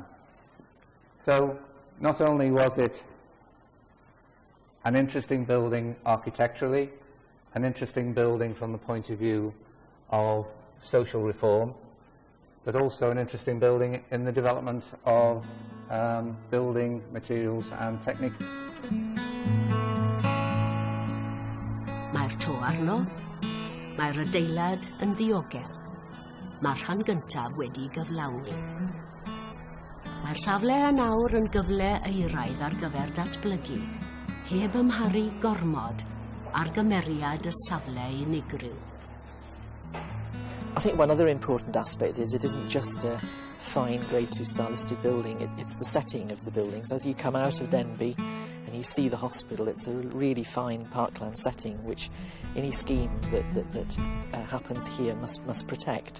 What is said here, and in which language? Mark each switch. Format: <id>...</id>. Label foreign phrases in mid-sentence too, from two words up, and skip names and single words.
<en>So not only was it an interesting building architecturally, an interesting building from the point of view of social reform, but also an interesting building in the development of building materials and techniques.</en> <cy>Mae'r to arno, mae'r adeilad yn ddiogel. Mae'r rhan gyntaf wedi gyflawni. Mae'r safle a nawr yn gyfle eiraidd ar gyfer datblygu, heb ymharu gormod ar gymeriad y safle unigryw.</cy> <en>I think one other important aspect is it isn't just a fine Grade 2 star listed building, it's the setting of the buildings. As you come out of Denbigh and you see the hospital, it's a really fine parkland setting which any scheme that happens here must protect.</en>